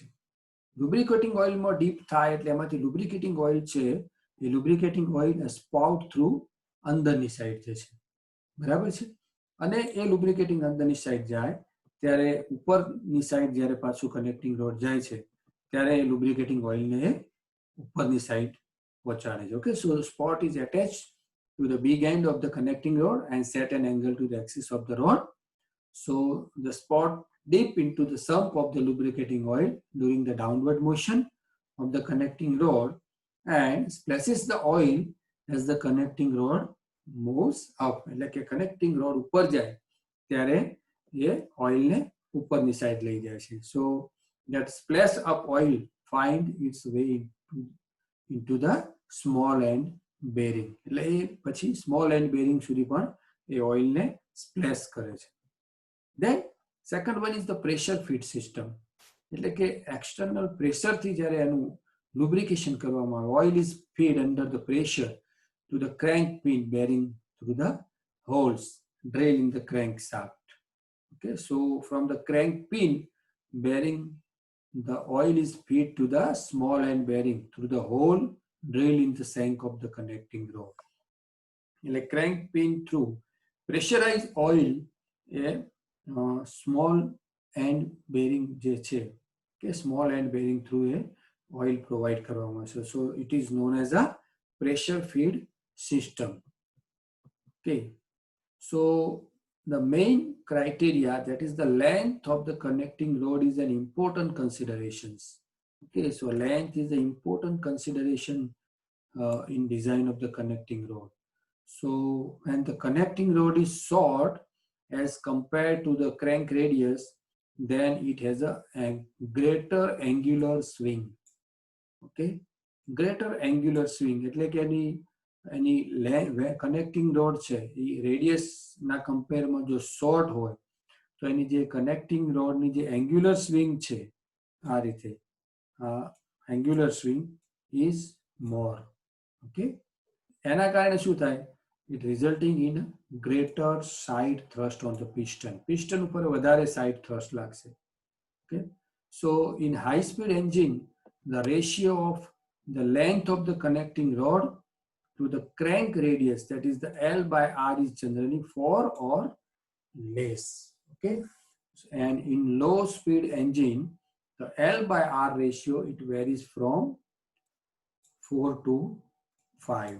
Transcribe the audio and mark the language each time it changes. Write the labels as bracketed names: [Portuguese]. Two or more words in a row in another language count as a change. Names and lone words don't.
[Gujarati] લુબ્રિકેટિંગ ઓઇલમાં ડીપ થાય એટલે એમાંથી [English] lubricating oil [Gujarati] છે એ [English] lubricating oil spout through [Gujarati] અંદરની સાઈડ જશે, બરાબર છે. અને એ લુબ્રિકેટિંગ અંદરની સાઈડ જાય ત્યારે ઉપરની સાઈડ જ્યારે પાછું [English] connecting rod [Gujarati] જાય છે ત્યારે એ લુબ્રિકેટિંગ ઓઇલને ઉપરની સાઈડ પહોંચાડે છે. [English] okay, so spot is attached to the big end of the connecting rod and set an angle to the axis of the rod. So the spot dip into the sump of the lubricating oil during the downward motion of the connecting rod and splashes the oil as the connecting rod moves up. [Gujarati] એટલે કે [English] connecting rod [Gujarati] ઉપર જાય ત્યારે એ ઓઇલને ઉપરની સાઈડ લઈ જાય છે. [English] So that splash up oil find its way into the small end bearing. [Gujarati] એટલે એ પછી [English] small end bearing [Gujarati] સુધી પણ એ ઓઇલને સ્પ્લેશ કરે છે. [English] Then second one is the pressure feed system. [Gujarati] એટલે કે [English] external pressure [Gujarati] થી જ્યારે એનું lubrication કરવામાં આવે, [English] oil is fed under the pressure to the crank pin bearing through the holes drilled in the crankshaft. Okay, so from the crank pin bearing, the oil is fed to the small end bearing through the hole drilled in the shank of the connecting rod. એટલે crank pin through pressurized oil એ small end bearing જે છે કે small end bearing through એ oil provide કરવામાં આવે છે. So it is known as a pressure feed system. Okay, so the main criteria, that is the length of the connecting rod, is an important considerations. Okay, so length is an important consideration in design of the connecting rod. So when the connecting rod is short as compared to the crank radius, then it has a greater angular swing. Okay, greater angular swing [Gujarati] એટલે કે એની [English] connecting rod [Gujarati] છે એ રેડિયસ ના કમ્પેરમાં જો શોર્ટ હોય તો એની જે કનેક્ટિંગ રોડની જે [English] angular swing [Gujarati] છે આ રીતે [English] angular swing is more. [Gujarati] ઓકે, એના કારણે શું થાય, [English] it resulting in greater side thrust on the piston. [Gujarati] Piston ઉપર વધારે [English] side thrust [Gujarati] લાગશે. [English] Okay, so in high speed engine the ratio of the length of the connecting rod to the crank radius, that is the L by R, is generally 4 or less. Okay, and in low speed engine the L by R ratio, it varies from 4 to 5.